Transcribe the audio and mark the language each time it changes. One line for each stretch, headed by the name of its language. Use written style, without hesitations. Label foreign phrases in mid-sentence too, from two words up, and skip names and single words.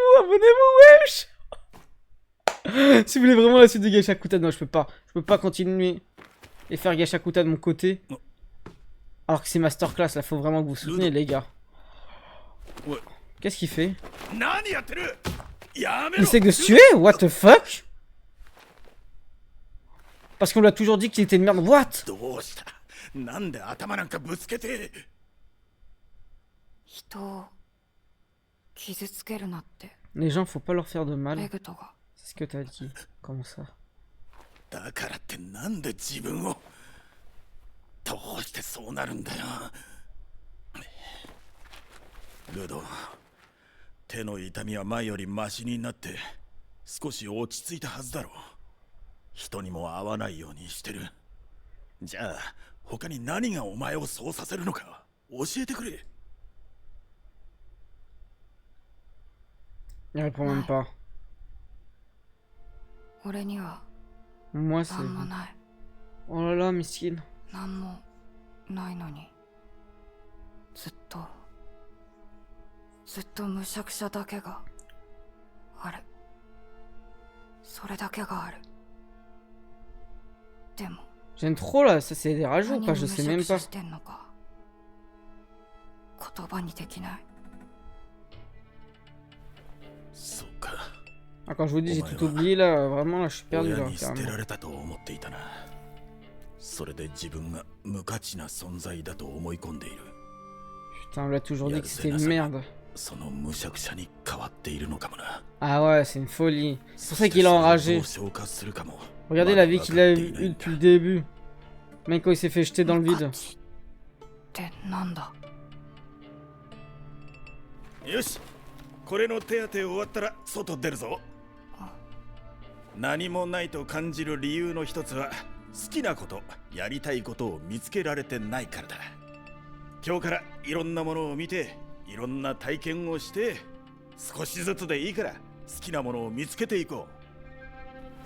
French: Abonnez-vous, wesh! Si vous voulez vraiment la suite de Gachakuta, non, je peux pas. Je peux pas continuer et faire Gachakuta de mon côté. Alors que c'est masterclass, là, faut vraiment que vous souteniez, les gars. Qu'est-ce qu'il fait? Il essaie de se tuer?
English: What the fuck?
French: Parce qu'on lui a toujours dit qu'il était une merde.
English: What?
French: Les gens, faut pas leur faire de mal. C'est ce que t'as dit. Comment ça? Ludo,
Japanese: 手の痛みは前よりマシになって少し落ち着いたはずだろう。人にも会わないようにしてる。じゃあ他に何がお前をそうさせるのか教えてくれ。
French: Il répond même pas. Moi c'est... Oh là là, miskin.
Japanese: ずっとむしゃくしゃだけがある。それだけがある。でも
French: J'aime trop là, ça c'est des rageux ou pas? Je sais même pas.
Japanese: 言葉にできない。そうか。
French: Ah, quand je vous dis j'ai tout oublié là, vraiment là je suis perdu là. 捨てられたと思っていたな。それで自分が無価値な存在だと思い込んでいる。 Putain, on l'a toujours dit que c'était une merde. Ah ouais, c'est une folie. C'est pour ça qu'il a enragé. Regardez la vie qu'il a eue depuis le début. Même quand il s'est fait jeter dans le vide.
Japanese: Il いろんな体験をして少しずつでいいから好きなものを見つけていこう。